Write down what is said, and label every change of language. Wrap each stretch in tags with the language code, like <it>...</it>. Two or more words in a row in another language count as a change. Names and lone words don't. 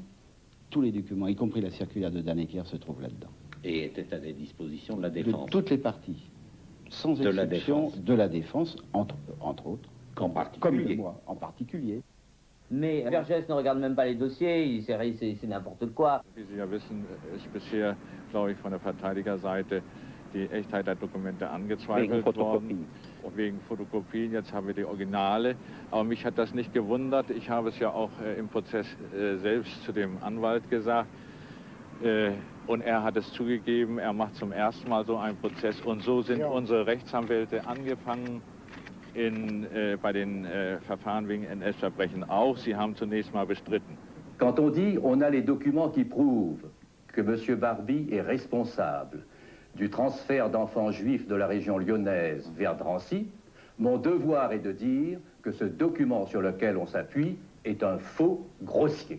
<fr>Tous les documents, y compris la circulaire de Dannecker, se trouvent là-dedans. Et était à la disposition de la défense? De toutes les parties, sans exception de la défense, entre autres, en particulier. Comme de moi, en particulier. Mais Vergès ne regarde même pas les dossiers, c'est n'importe quoi.</fr> <de>Wie Sie ja wissen, ist bisher, glaube ich, von der Verteidigerseite die Echtheit der Dokumente angezweifelt worden. Wegen Fotokopien, jetzt haben wir die Originale. Aber mich hat das nicht gewundert. Ich habe es ja auch im Prozess selbst zu dem Anwalt gesagt. Und er hat es zugegeben, er macht zum ersten Mal so einen Prozess. Und so sind unsere Rechtsanwälte angefangen bei den Verfahren wegen NS-Verbrechen auch. Sie haben zunächst mal bestritten.</de> <fr>Quand on dit on a les documents qui prouvent que M. Barbie est responsable du transfert d'enfants juifs de la région lyonnaise vers Drancy, mon devoir est de dire que ce document sur lequel on s'appuie est un faux grossier.</fr>